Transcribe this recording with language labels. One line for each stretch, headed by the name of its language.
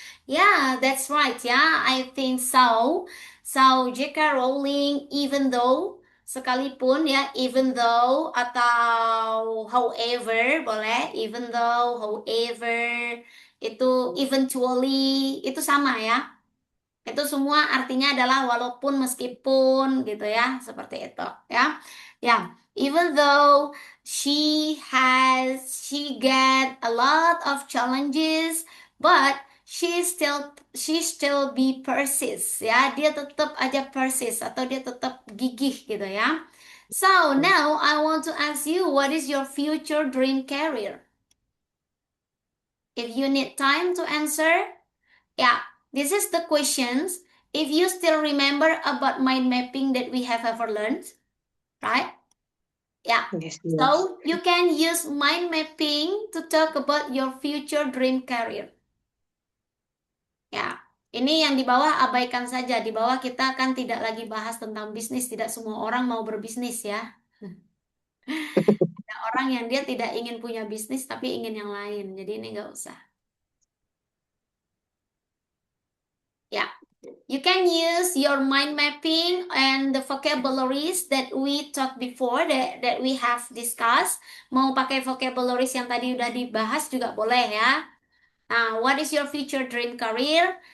English: Yeah, that's right ya, I think so. So, J.K. Rowling, even though,
Indonesian: sekalipun ya,
English: even though, atau however, boleh, even though, however, itu eventually,
Indonesian: itu sama ya. Itu semua artinya adalah walaupun, meskipun gitu ya, seperti itu ya.
English: Ya, even though she get a lot of challenges, but she still be persist ya.
Indonesian: Dia tetap aja persist atau dia tetap gigih gitu ya.
English: So, now I want to ask you, what is your future dream career? If you need time to answer, yeah, this is the questions. If you still remember about mind mapping that we have ever learned, right? Yeah. Yes, yes. So you can use mind mapping to talk about your future dream career.
Indonesian: Ya, ini yang di bawah abaikan saja. Di bawah kita kan tidak lagi bahas tentang bisnis. Tidak semua orang mau berbisnis ya. Ada orang yang dia tidak ingin punya bisnis tapi ingin yang lain. Jadi ini nggak usah. Ya.
English: You can use your mind mapping and the vocabularies that we talked before, that we have discussed.
Indonesian: Mau pakai vocabularies yang tadi udah dibahas juga boleh ya.
English: Nah, what is your future dream career?